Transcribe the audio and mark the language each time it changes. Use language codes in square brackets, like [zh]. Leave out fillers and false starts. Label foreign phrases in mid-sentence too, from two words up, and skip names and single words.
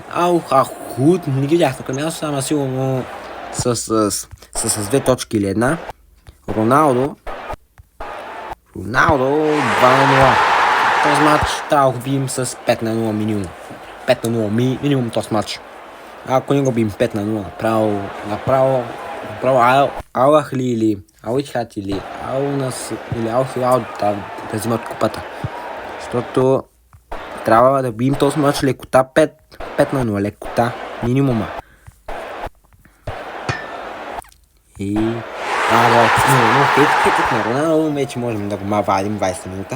[bg] Ал Хохуд, не ги видях тук място, ама сигурно с 2 точки или една. Роналдо 2-0. Този матч трябва да го бием с 5-0 минимум. 5-0 минимум този матч. Ако не го бием 5-0, направо Ал Ахли или Ал Итихад или Ал Наср или Ал Хилал да взимат купата. Защото трябва да бием този мач лекота 5-0, лекота, минимума. И... но хейтът на Роналдо вече можем да го вадим 20 минута.